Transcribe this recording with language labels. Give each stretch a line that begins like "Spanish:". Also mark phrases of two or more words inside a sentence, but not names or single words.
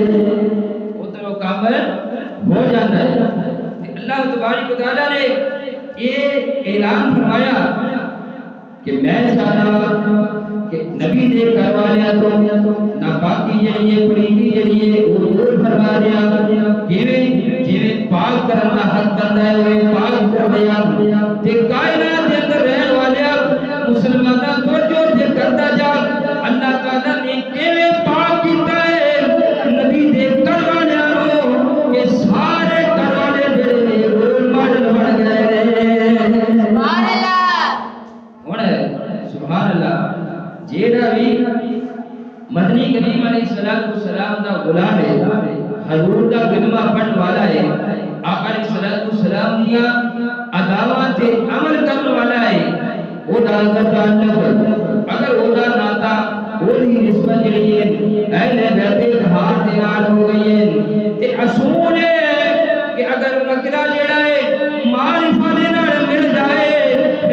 Urdu: ہو جاتا ہے اللہ تبارک و تعالیٰ نے یہ اعلان فرمایا کہ میں چاہتا کہ نبی دے گھر والوں کو ناپاکی جڑی ہے
Punjabi: پلیتی جڑی ہے وہ دور فرما دیا جویں پاک کرن دا حق کردا ہے وہ پاک کر دیا تے کائنات دے اندر رہن والے مسلماناں توجہ تے کردا جا اللہ تعالیٰ نے کیویں پاک کیتا ہے نبی دے گھر والوں کہ سارے گھر والے جڑے
English: role model
Punjabi: بن گئے
Arabic: سبحان اللہ
Punjabi: ہن سبحان اللہ جیڑا بھی مدنی کریم
Arabic: علیہ السلام
Punjabi: دا غلام ہے حضور دا کلمہ پڑھن والا ہے آقا علیہ دیاں اداواں تے عمل کرن والا ہے او دا تعلق اگر او دا ناتا او دی نسبت جڑی ہے اہل بیت اطہار دے نال ہو گئی ہے تے اصول ہے کہ اگر نکرہ جڑا ہے معرفہ دے نال مل جائے پھر